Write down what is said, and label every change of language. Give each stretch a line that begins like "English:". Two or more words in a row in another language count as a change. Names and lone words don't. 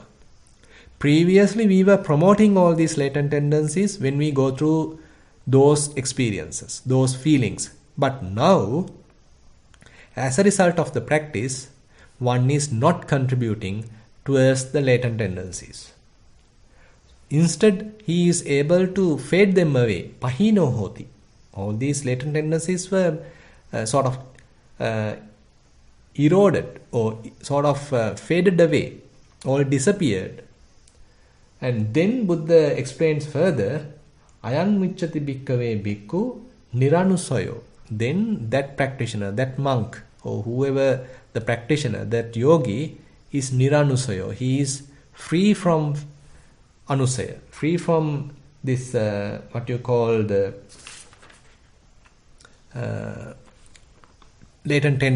English: Previously we were promoting all these latent tendencies when we go through those experiences, those feelings. But now, as a result of the practice, one is not contributing towards the latent tendencies. Instead, he is able to fade them away.
Pali: Pahino hoti.
English: All these latent tendencies were sort of eroded or sort of faded away, or disappeared. And then Buddha explains further,
Pali: Ayan miccati bhikkave bhikkhu niranusayo.
English: Then that practitioner, that monk, or whoever the practitioner, that yogi is niranusayo. He is free from anusaya, free from this what you call the latent tendencies.